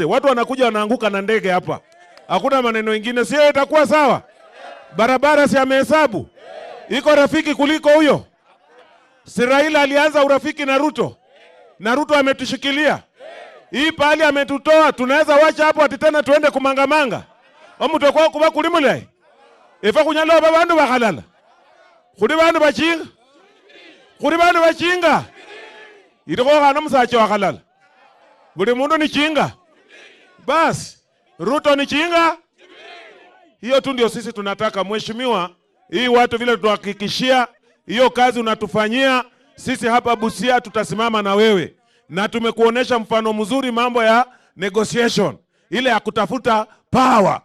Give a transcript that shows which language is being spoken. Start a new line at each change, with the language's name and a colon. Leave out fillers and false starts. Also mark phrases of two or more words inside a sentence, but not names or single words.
Swahili: Watu wanakuja wanaanguka na ndege hapa. Hakuna maneno mengine, sio itakuwa sawa? Barabara si amehesabu. Iko rafiki kuliko huyo. Si Raila alianza urafiki na Ruto. Na Ruto ametushikilia. Hii pali ametutoa, tunaweza wacha hapo ati tena tuende kumangamanga.
Luyia: Omu tokwa kuba kulimule. Ifa kunyalo babandu bakalala. Kuri bandu bachinga. Kuri bandu bachinga. Itoko kana musache wakalala. Buri mundu ni chinga. Bas, Ruto ni chinga.
Swahili: Hiyo tu ndio sisi tunataka mheshimiwa. Hii watu vile tuhakikishia hiyo kazi unatufanyia, sisi hapa Busia tutasimama na wewe. Na tumekuonesha mfano mzuri mambo ya negotiation, ile ya kutafuta power.